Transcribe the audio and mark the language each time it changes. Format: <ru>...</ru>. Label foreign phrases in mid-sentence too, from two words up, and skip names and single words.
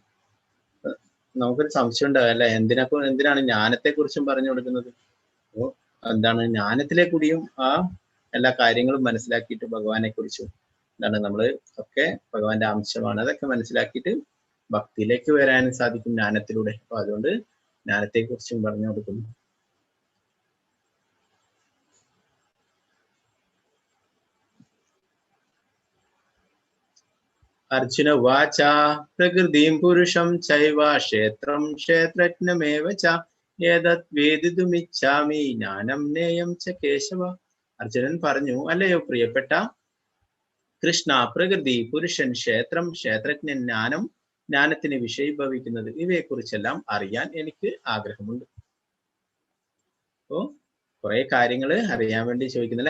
<ml>നമുക്കൊരു സംശയം ഉണ്ടാവും അല്ലെ, എന്തിനാണ് ജ്ഞാനത്തെ കുറിച്ചും പറഞ്ഞു കൊടുക്കുന്നത്? അപ്പോ എന്താണ് ജ്ഞാനത്തിലെ കൂടിയും ആ എല്ലാ കാര്യങ്ങളും മനസ്സിലാക്കിയിട്ട് ഭഗവാനെ കുറിച്ചും എന്താണ് നമ്മള് ഒക്കെ ഭഗവാന്റെ അംശമാണ്, അതൊക്കെ മനസ്സിലാക്കിയിട്ട് ഭക്തിയിലേക്ക് വരാനും സാധിക്കും ജ്ഞാനത്തിലൂടെ. അപ്പൊ അതുകൊണ്ട് ജ്ഞാനത്തെ കുറിച്ചും പറഞ്ഞു കൊടുക്കുന്നു.</ml> <sa>अर्जुन उवाच प्रकृतिं पुरुषं चैव क्षेत्रं क्षेत्रज्ञमेव च एतत् वेदितुमिच्छामि ജ്ഞാനം നേയം ച കേശവ.</sa> <ml>അർജുനൻ പറഞ്ഞു, അല്ലയോ പ്രിയപ്പെട്ട കൃഷ്ണ, പ്രകൃതി, പുരുഷൻ, ക്ഷേത്രം, ക്ഷേത്രജ്ഞൻ, ജ്ഞാനം, ജ്ഞാനത്തിന് വിഷയീഭവിക്കുന്നത്, ഇവയെക്കുറിച്ചെല്ലാം അറിയാൻ എനിക്ക് ആഗ്രഹമുണ്ട്. അപ്പോ കുറെ കാര്യങ്ങൾ അറിയാൻ വേണ്ടി ചോദിക്കുന്നല്ലേ.</ml>